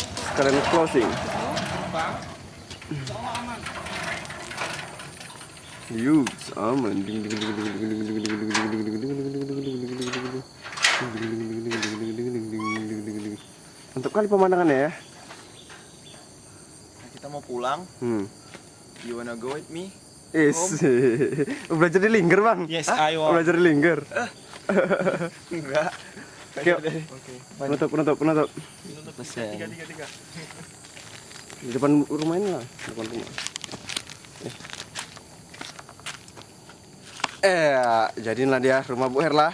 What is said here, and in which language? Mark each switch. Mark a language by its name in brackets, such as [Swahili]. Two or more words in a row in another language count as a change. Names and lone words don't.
[Indonesian] Sekalian closing. Yuk, aman. Mantap kali pemandangannya ya. Kita mau pulang. [English] You wanna go with me? [Indonesian] Belajar di Lingger, Bang. [English] Yes, I want. [Indonesian] Belajar di Lingger. Enggak. Oke. Penutup. Tiga. Di depan rumah ini lah, depan rumah. Jadilah dia rumah Bu Herla.